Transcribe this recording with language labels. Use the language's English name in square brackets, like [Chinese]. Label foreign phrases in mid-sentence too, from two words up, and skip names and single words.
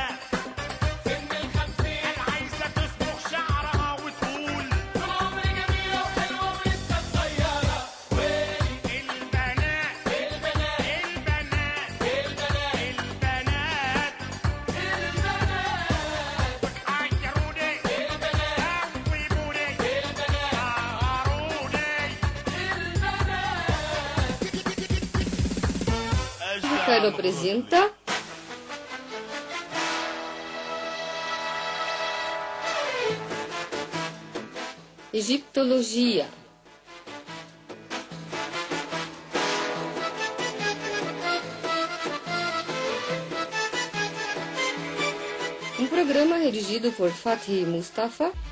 [Arabic] سن الخمسين قال عايزة تصبغ شعرها وتقول طول عمري جميلة وحلوة ولسه صغيرة. ويلي البنات البنات البنات البنات البنات عيروني البنات قوموني البنات قهروني [Portuguese] Ricardo apresenta Egiptologia. Programa redigido por Fatih Mustafa.